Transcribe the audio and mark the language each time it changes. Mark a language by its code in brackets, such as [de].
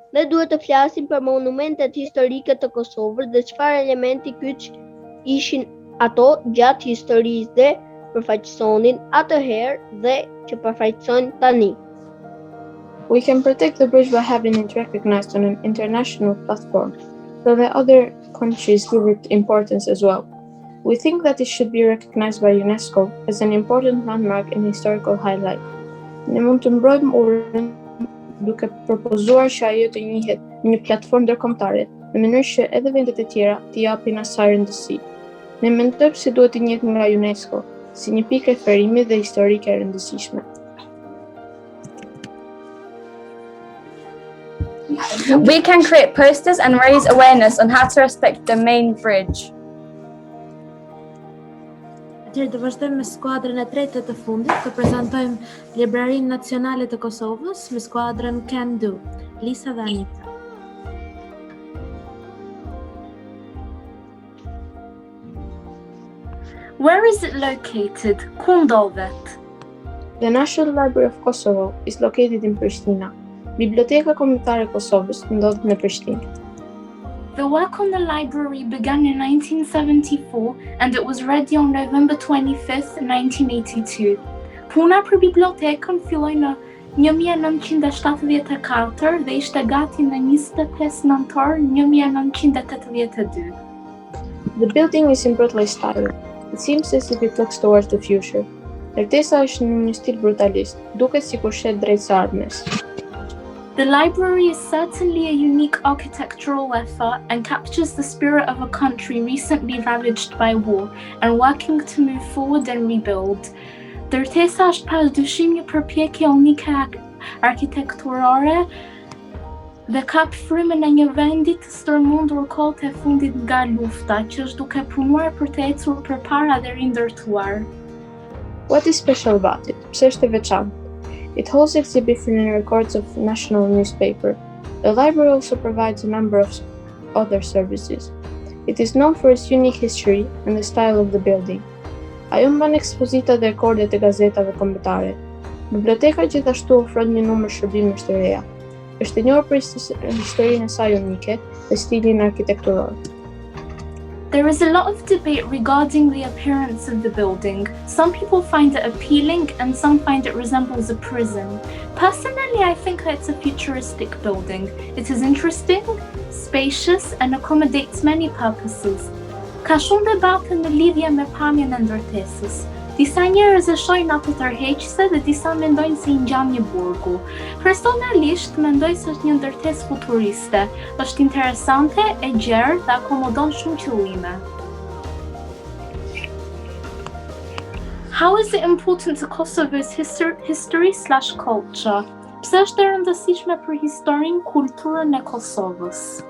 [sq] Ne duhet të flasim për monumentet historike të Kosovës dhe çfarë elementi kyç ishin ato gjatë historisë dhe përfaqësonin atëherë dhe që përfaqësojnë tani. [en] We can protect the bridge by having it recognized on an international platform, so that other countries give it importance as well. We think that it should be recognized by UNESCO as an important landmark and historical highlight. [sq] Ne mund të mbrojmë urën duke propozuar që ajo të njihet në një platformë ndërkombëtare, në mënyrë që edhe vendet e tjera të japin asaj rëndësi. Ne mendojmë se duhet të njihet nga UNESCO si një pikë referimi dhe historike e rëndësishme. [en] We can create posters and raise awareness on how to respect the main bridge. [sq] Atëherë të vazhdojmë me skuadrën e tretë të fundit, të prezantojmë Librarinë Nacionale të Kosovës me skuadrën Can Do, Lisa dhe Anita. [en] Where is it located? [sq] Ku ndodhet? [en] The National Library of Kosovo is located in Prishtina. [sq] Biblioteka Kombëtare e Kosovës ndodhet në Prishtinë. [en] The work on the library began in 1974 and it was ready on November 25th, 1982. [sq] Puna për bibliotekën filloi në 1974 dhe ishte gati në 25 nëntor 1982. [en] The building is in Brutalist style. It seems as if it looks towards the future. [sq] Ndërtesa është në një stil brutalist, duket sikur shet drejt së ardhmes. [en] The library is certainly a unique architectural effort and captures the spirit of a country recently ravaged by war and working to move forward and rebuild. [sq] Ndërtesa është padyshim një përpjekje unike arkitekturore dhe kap frymën e një vendi të stërmundur kohët e fundit nga lufta, që është duke punuar për të ecur përpara dhe rindërtuar. [en] What is special about it? [sq] Pse është e veçantë? [en] It holds exhibits and records of national newspaper. The library also provides a number of other services. It is known for its unique history and the style of the building. [sq] Ajo mban ekspozita dhe rekordet e gazetave kombëtare. Biblioteka gjithashtu ofron një numër shërbimesh të reja. Është e njohur për historinë e saj unike dhe stilin arkitekturor. [en] There is a lot of debate regarding the appearance of the building. Some people find it appealing and some find it resembles a prison. Personally, I think it's a futuristic building. It is interesting, spacious, and accommodates many purposes. [sq] Ka shumë debate në lidhje me pamjen e ndërtesës. Disa njerëz e shohin ato tërheqëse dhe disa mendojnë se I ngjan një burgu. Personalisht mendoj se është një ndërtesë futuriste. Është interesante, e gjerë dhe akomodon shumë qëllime. [en] How is it important to Kosovo's history/culture? [sq] Pse është e rëndësishme për historinë, kulturën e Kosovës?